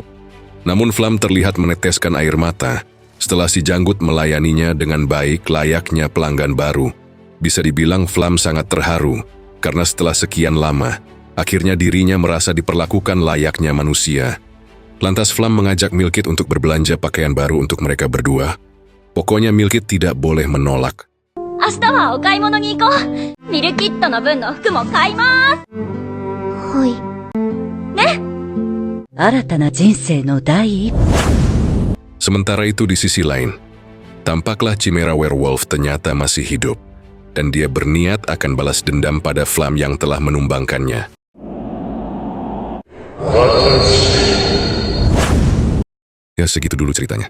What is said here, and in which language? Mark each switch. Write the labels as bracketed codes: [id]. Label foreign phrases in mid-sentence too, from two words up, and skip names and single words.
[id] Namun Flam terlihat meneteskan air mata setelah si janggut melayaninya dengan baik layaknya pelanggan baru. Bisa dibilang Flam sangat terharu karena setelah sekian lama, akhirnya dirinya merasa diperlakukan layaknya manusia. Lantas Flam mengajak Milkit untuk berbelanja pakaian baru untuk mereka berdua. Pokoknya Milkit tidak boleh menolak. [ja] 明日はお買い物に行こう。ミルキットの分の服も買います。はい。新たな人生の第一歩。 [id] Sementara itu di sisi lain, tampaklah Chimera Werewolf ternyata masih hidup, dan dia berniat akan balas dendam pada Flam yang telah menumbangkannya. Ya segitu dulu ceritanya.